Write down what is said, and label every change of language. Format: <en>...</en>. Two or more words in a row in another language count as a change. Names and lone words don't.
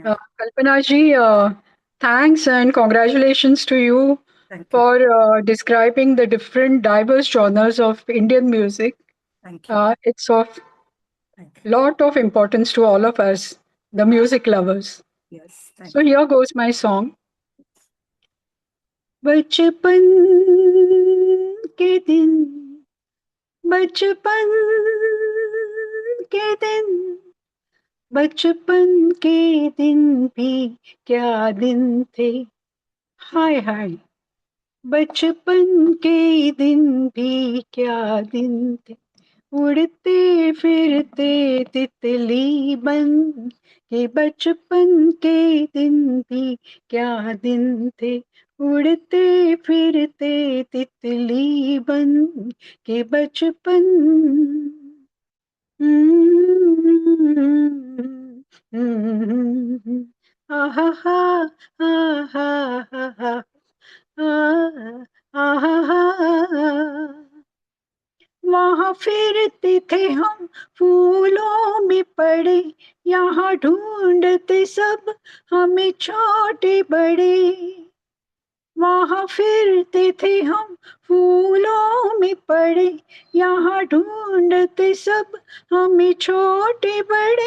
<en>Kalpana ji, thanks and congratulations to you for describing the different diverse genres of Indian music. Thank you. It's of lot of importance to all of us, the music lovers. Yes. So here goes my song.</en> <hi>बचपन के दिन बचपन बचपन के दिन भी क्या दिन थे, हाय हाय। बचपन के दिन भी क्या दिन थे, उड़ते फिरते तितली बन के। बचपन के दिन भी क्या दिन थे, उड़ते फिरते तितली बन के। बचपन आहा हा आहा हा आहा। वहाँ फिरते थे हम फूलों में पड़े, यहाँ ढूंढते सब हमें छोटे बड़े। वहाँ फिरते थे हम फूलों में पड़े, यहाँ ढूंढते सब हमें छोटे बड़े।</hi>